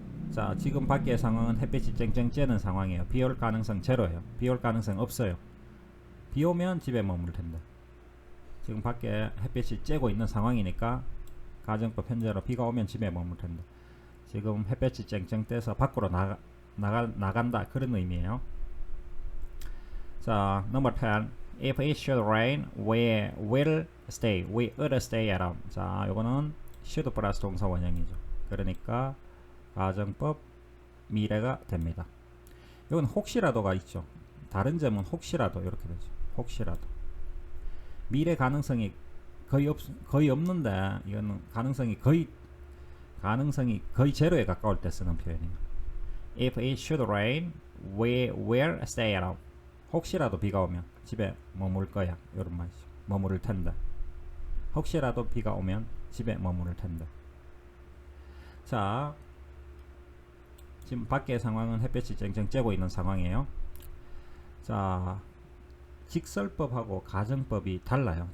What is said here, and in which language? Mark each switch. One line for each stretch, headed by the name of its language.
Korean: 자, 지금 밖의 상황은 햇빛이 쨍쨍 쬐는 상황이에요. 비 올 가능성 제로예요. 비 올 가능성 없어요. 비 오면 집에 머물 텐데. 지금 밖에 햇빛이 쬐고 있는 상황이니까 가정법 현재로 비가 오면 집에 머물 텐데. 지금 햇볕이 쨍쨍 떼서 밖으로 나간다, 그런 의미예요. 자,
English: number 10. If it should rain, we will stay. We will stay at home.
Korean: 자, 요거는 should 플러스 동사 원형이죠. 그러니까 가정법 미래가 됩니다. 이건 혹시라도가 있죠. 다른 점은 혹시라도 이렇게 되죠. 혹시라도. 미래 가능성이 거의 없는데 이거는 가능성이 거의 제로에 가까울 때 쓰는 표현이에요.
English: If it should rain, we will stay at home.
Korean: 혹시라도 비가 오면 집에 머물 거야. 이런 말이죠. 머무를 텐데. 혹시라도 비가 오면 집에 머무를 텐데. 자, 지금 밖의 상황은 햇볕이 쨍쨍 쬐고 있는 상황이에요. 자, 직설법하고 가정법이 달라요.